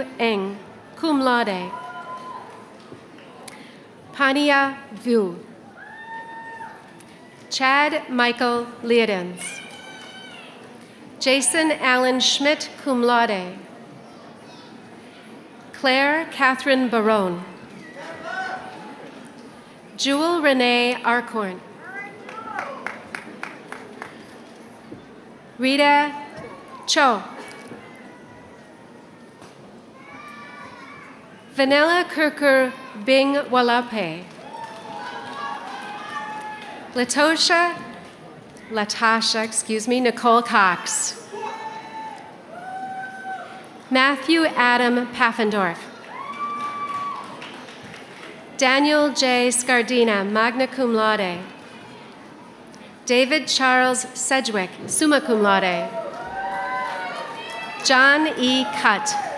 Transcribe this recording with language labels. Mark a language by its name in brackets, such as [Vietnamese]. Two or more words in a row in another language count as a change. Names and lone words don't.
[English] Eng, [Latin] cum laude, [English] Pania Vu, Chad Michael Leodens, Jason Allen Schmidt, [Latin] cum laude, [English] Claire Catherine Barone, Jewel Renee Arcorn, Rita Cho, Vanilla Kirker Bing Walape, Latasha, Nicole Cox, Matthew Adam Paffendorf, Daniel J. Scardina, [Latin] magna cum laude, [English] David Charles Sedgwick, [Latin] summa cum laude, [English] John E. Cutt,